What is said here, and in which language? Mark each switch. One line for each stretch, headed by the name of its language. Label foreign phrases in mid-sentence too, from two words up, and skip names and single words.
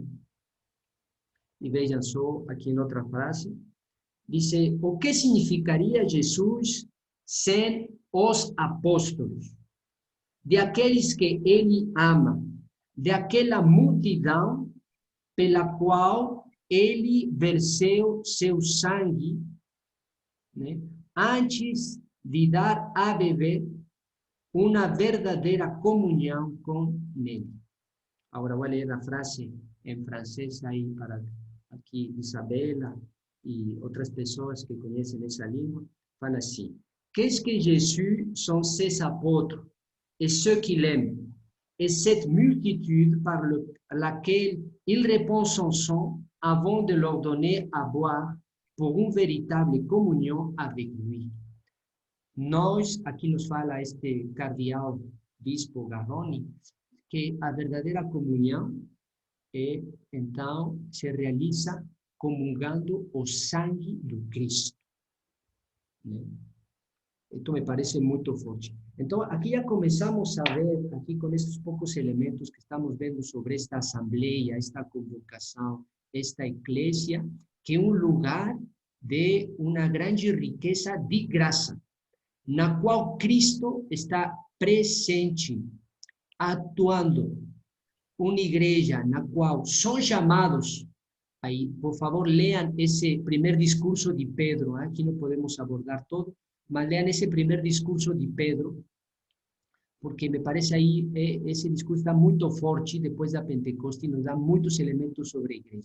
Portuguese: E vejam só aqui em outra frase, diz: o que significaria Jesus sem os apóstolos, de aqueles que ele ama, de aquela multidão pela qual ele verseu seu sangue, né, antes de dar a beber uma verdadeira comunhão com ele. Agora vou ler a frase em francês aí para aqui Isabela e outras pessoas que conhecem essa língua. Fala assim:
French: qu'est-ce que Jésus sont ses apôtres et ceux qui l'aiment, et cette multitude par laquelle il répand son sang avant de leur donner à boire pour une véritable communion avec lui.
Portuguese: Nós, aqui nos fala este cardeal bispo Garrone, que a verdadeira comunhão então se realiza comungando o sangue do Cristo. Né?
Spanish: Esto me parece muy fuerte. Entonces, aquí ya comenzamos a ver, aquí con estos pocos elementos que estamos viendo sobre esta asamblea, esta convocación, esta iglesia, que es un lugar de una grande riqueza de
Portuguese: graça, na qual Cristo está presente, atuando. Una igreja na qual são chamados, aí, por favor, lean esse primeiro discurso de Pedro, aqui não podemos abordar todo, mas lean esse primeiro discurso de Pedro, porque me parece aí, esse discurso está muito forte depois da Pentecostes, nos dá muitos elementos sobre a igreja.